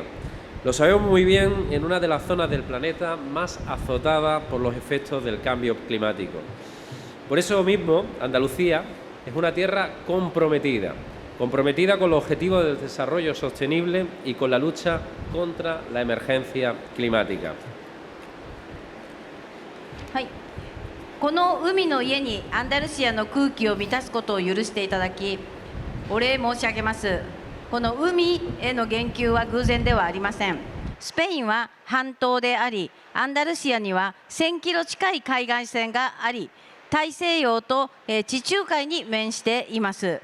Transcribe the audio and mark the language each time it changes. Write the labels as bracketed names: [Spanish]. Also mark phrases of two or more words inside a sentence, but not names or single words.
[Spanish] Lo sabemos muy bien en una de las zonas del planeta más azotada por los efectos del cambio climático. Por eso mismo, Andalucía es una tierra comprometida comprometida con los objetivos del desarrollo sostenible y con la lucha contra la emergencia climática. [Japanese] はい、この海の家にアンダルシアの空気を満たすことを許していただき、お礼申し上げます。この海への言及は偶然ではありません。スペインは半島であり、アンダルシアには1000キロ近い海岸線があり、大西洋と地中海に面しています。